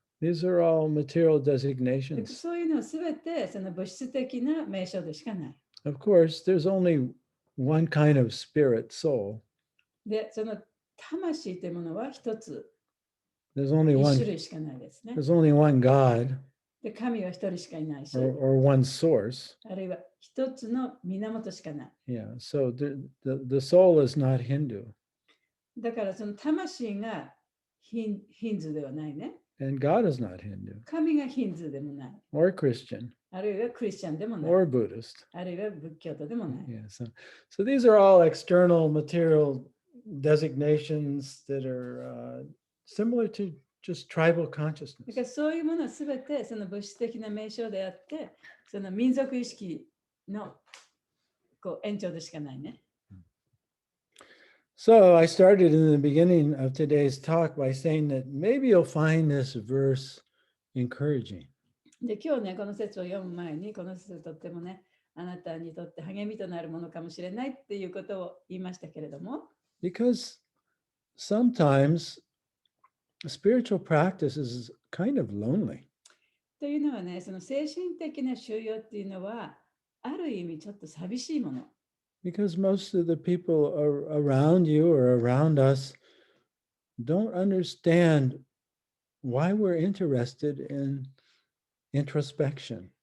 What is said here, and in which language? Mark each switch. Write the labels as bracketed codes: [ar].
[en] These are all material designations. [ja] そういうのはすべて物質的な名称でしかない。 [en] Of course, there's only one kind of spirit, soul. [ja] で、魂というものは一つ、 [en] There's only [ja] 一 [en] one. [ja] 種類しかないですね。 [en] There's only one God [ja] で、神は一人しかいないし、 [en] or one source. [ja] あるいは一つの源しかない。 [en] Yeah. So the soul is not Hindu. [ja] だから魂がヒンズーではないね。 [en] And God is not Hindu [ja] 神がヒンズーでもない。 [en] or Christian [ja] あるいはクリスチャンでもない。 [en] or Buddhist. [ja] あるいは仏教徒でもない。 [en] Yeah, so these are all external material designations that are similar to just tribal [ja] だか [en] consciousness. [ja] らそういうものはすべてその物質的な名称であって、その民族意識のこう延長でしかないね。 [en] So I started in the beginning of today's talk by saying that maybe you'll find this verse encouraging. [ja] で、今日ね、この説を読む前に、この説とってもね、あなたにとって励みとなるものかもしれないっていうことを言いましたけれども、 [en] Because sometimes spiritual practice is kind of lonely. [ja] というのはね、その精神的な修養っていうのは、ある意味ちょっと寂しいもの。 [en] Because most of the people around you or around us don't understand why we're interested in introspection.